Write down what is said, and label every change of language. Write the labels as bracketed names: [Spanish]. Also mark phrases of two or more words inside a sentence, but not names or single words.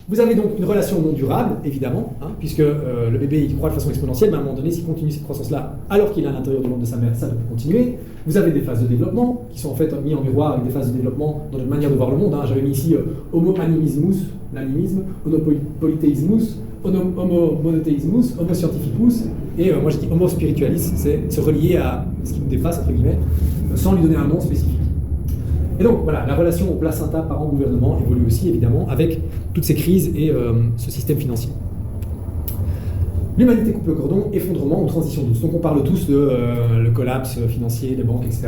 [French] Vous avez donc une relation non durable, évidemment, puisque le bébé il croît de façon exponentielle, mais à un moment donné, s'il continue cette croissance-là, alors qu'il est à l'intérieur du ventre de sa mère, ça ne peut continuer. Vous avez des phases de développement, qui sont en fait mis en miroir avec des phases de développement dans notre manière de voir le monde. J'avais mis ici [Latin] homo animismus, [French] l'animisme, [Latin] homo polythéismus, homo monothéismus, homo scientificus, [French] et moi je dis [Latin] homo spiritualis, [French] c'est se relier à ce qui nous dépasse, entre guillemets, sans lui donner un nom spécifique. Et donc voilà, la relation au placenta parent-gouvernement évolue aussi évidemment avec toutes ces crises et ce système financier. L'humanité coupe le cordon, effondrement ou transition douce. Donc on parle tous de le collapse financier des banques, etc.